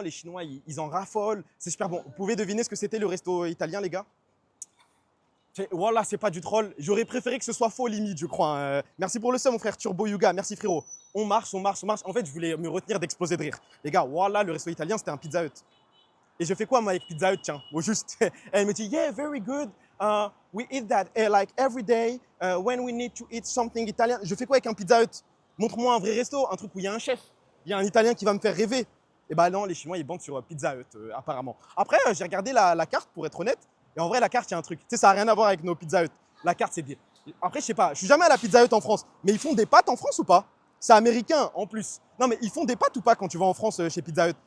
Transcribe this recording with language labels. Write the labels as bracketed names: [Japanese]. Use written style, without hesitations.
[French] Les Chinois, ils en raffolent. C'est super bon. Vous pouvez deviner ce que c'était le resto italien, les gars? Voilà, c'est pas du troll. J'aurais préféré que ce soit faux limite, je crois, hein. Merci pour le seum, mon frère Turbo Yuga. Merci, frérot. On marche. En fait, je voulais me retenir d'exploser de rire. Les gars, voilà, le resto italien, c'était un Pizza Hut. Et je fais quoi, moi, avec Pizza Hut, tiens? Juste, elle me dit, [English] yeah, very good. We eat that like every day when we need to eat something Italian. [French] Je fais quoi avec un Pizza Hut? Montre-moi un vrai resto, un truc où il y a un chef. Il y a un Italien qui va me faire rêver. Et bah non, les Chinois, ils bandent sur Pizza Hut, apparemment. Après, j'ai regardé la carte, pour être honnête. Et en vrai, la carte, il y a un truc. Tu sais, ça n'a rien à voir avec nos Pizza Hut. La carte, c'est bien. Après, je sais pas, je suis jamais à la Pizza Hut en France. Mais ils font des pâtes en France ou pas? C'est américain en plus. Non, mais ils font des pâtes ou pas quand tu vas en France chez Pizza Hut?